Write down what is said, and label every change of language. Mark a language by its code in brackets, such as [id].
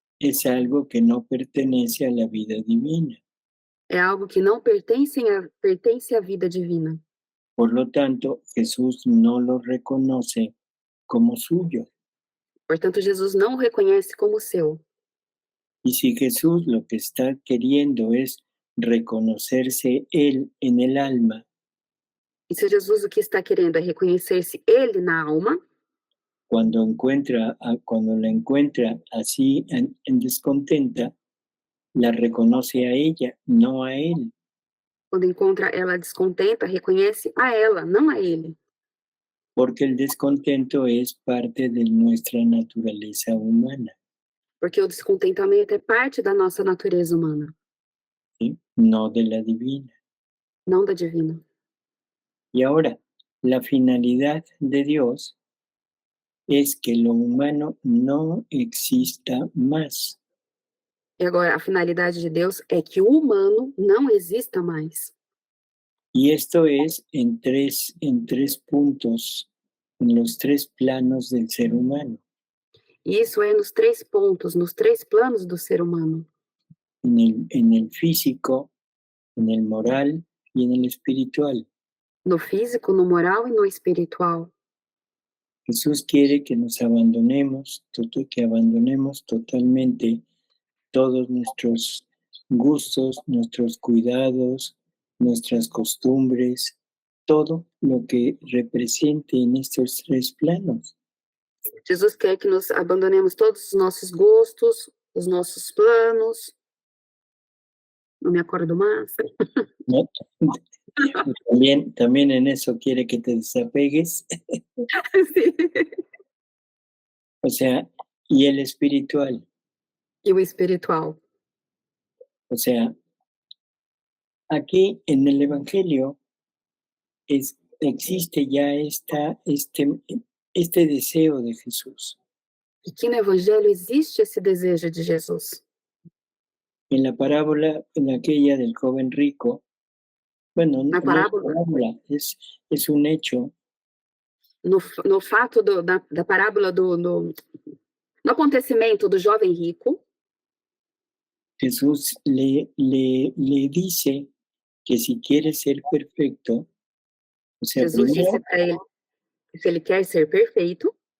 [es] es algo que no pertenece a la vida divina. [pt] é algo que não pertence à vida divina. [es] Por lo tanto, Jesús no lo reconoce como suyo. [pt] Portanto, Jesus não o reconhece como seu. [es] Y si Jesús lo que está queriendo es reconocerse él en el alma, [pt] E se Jesus o que está querendo é reconhecer-se ele na alma, [es] cuando la encuentra así en descontenta, la reconoce a ella, no a él. [pt] quando encontra ela descontenta, reconhece a ela, não a ele. [es] Porque el descontento es parte de nuestra naturaleza humana, [pt] Porque o descontentamento é parte da nossa natureza humana, [es] ¿sí? No de la divina. [pt] não da divina. [es] Y ahora, la finalidad de Dios es que lo humano no exista más. [pt] E agora, a finalidade de Deus é que o humano não exista mais. [es] Y esto es en tres puntos, en los tres planos del ser humano. [pt] E isso é nos 3 pontos, nos 3 planos do ser humano. [es] En el físico, en el moral y en el espiritual. [pt] No físico, no moral e no espiritual. [es] Jesús quiere que nos abandonemos, que abandonemos totalmente todos nuestros gustos, nuestros cuidados, nuestras costumbres, todo lo que represente en estos tres planos. [pt] Jesus quer que nos abandonemos todos os nossos gostos, os nossos planos. Não me acordo más. [es] ¿No? También en eso quiere que te desapegues. Sí. O sea, y el espiritual. [pt] E o espiritual. [es] O sea, aquí en el Evangelio existe ya este deseo de Jesús. [pt] E que no Evangelho existe esse desejo de Jesus. [es] En la parábola, en aquella del joven rico, bueno, [pt] Na parábola, [es] no es parábola, es un hecho. [pt] no fato da parábola no acontecimento do jovem rico, [es] Jesús le dice que si quiere ser perfecto, o sea, [pt] Jesus disse para ele que se ele quer ser perfeito,